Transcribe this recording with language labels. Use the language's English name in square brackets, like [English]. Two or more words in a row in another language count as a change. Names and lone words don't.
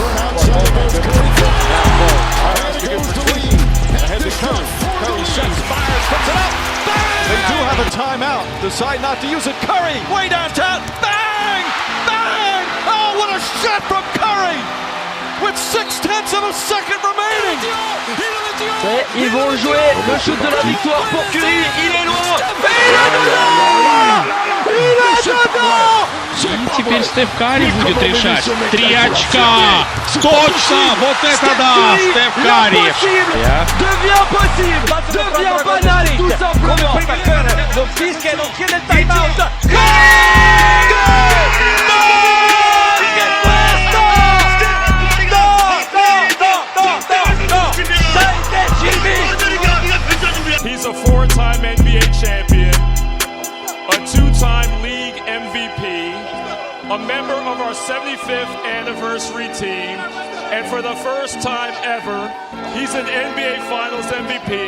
[English] Ahead to Curry. Curry sets, fires, puts it up. Bang! They do have a timeout. Decide not to use it. Curry, way downtown. Bang! Bang! Oh, what a shot from Curry! With 0.6 of a second remaining. [French] Ils vont jouer le shoot de la victoire pour Curry. Il est loin. Il est dedans! Il est dedans! [Russian] И теперь Стеф Карри будет решать. 3 очка. Точно! Вот это да! Стеф Карри. [French] Devient possible! Devient banal! Tout simplement! [Italian] Lo fischia, non chiede il time out! [English] He's a 4-time NBA champion, a 2-time league MVP, a member of our 75th anniversary team, and for the first time ever, he's an NBA Finals MVP.